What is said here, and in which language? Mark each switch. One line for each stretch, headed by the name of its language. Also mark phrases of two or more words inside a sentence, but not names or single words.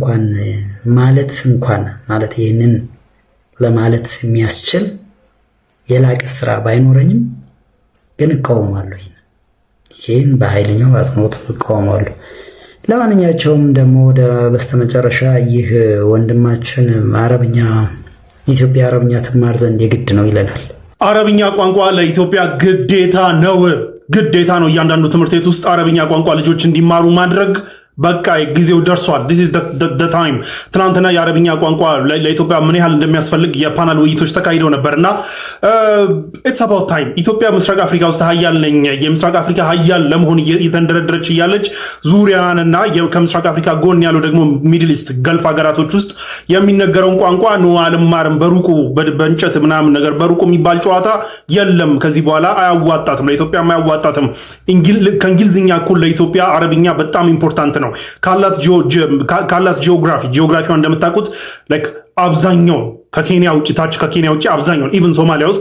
Amharic: እንኳን ማለት ይህንን ለማለት የሚያስችል የላቀ ስራ ባይኖረኝም ግን እቃወማለሁ። ይህን በኃይለኛው አጽንኦት እቃወማለሁ። ለማንኛቸውም ደግሞ ወደ በስተመጨረሻ ይህ ወንድማችን ኢትዮጵያ አረብኛ ትማር ዘንድ የግድ ነው ይለናል። አረብኛ ቋንቋ ለኢትዮጵያ ግዴታ ነው። ግዴታ ነው እያንዳንዱ ትምህርት ቤት ውስጥ አረብኛ ቋንቋ ልጆች እንዲማሩ ማድረግ በቃ ጊዜው ደርሷል።
English: this is the time።
Amharic: ትናንትና የአረብኛ ቋንቋ ለኢትዮጵያ ምን ያህል እንደሚያስፈልግ የፓናል ውይይቶች ተካሂደው ነበርና
English: it's about time።
Amharic: ኢትዮጵያ ምስራቅ አፍሪካ ውስጥ ሀያል ነኝ የምስራቅ አፍሪካ ሀያል ለመሆን እየተንደረደረች እያለች ዙሪያንና ከምስራቅ አፍሪካ ጎን ያለው ደግሞ ሚድል ኢስት ገልፍ ሀገራቶች ውስጥ የሚነገረውን ቋንቋ ነው አልማርም በሩቁ በእንጨት ምናምን ነገር በሩቁ የሚባል ጨዋታ የለም። ከዚህ በኋላ አያዋጣትም፣ ለኢትዮጵያ አያዋጣትም። ከእንግሊዝኛ እኩል ለኢትዮጵያ አረብኛ በጣም ኢምፖርታንት ነው። ካላት ጂኦግራፊዋ እንደምታውቁት ላይክ አብዛኛው ከኬንያ ውጭ ታች ከኬንያ ውጭ አብዛኛው ኢቭን ሶማሊያ ውስጥ